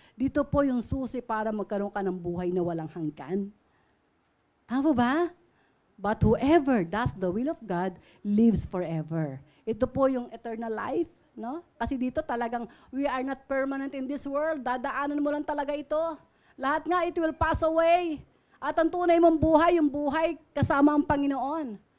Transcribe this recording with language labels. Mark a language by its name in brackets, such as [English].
[Filipino] Dito po yung susi para magkaroon ka ng buhay na walang hanggan. Tama ba? [English] But whoever does the will of God lives forever. [Filipino] Ito po yung eternal life. No? Kasi dito talagang [English] we are not permanent in this world. [Filipino] Dadaanan mo lang talaga ito. Lahat nga, [English] it will pass away. [Filipino] At ang tunay mong buhay, yung buhay kasama ang Panginoon.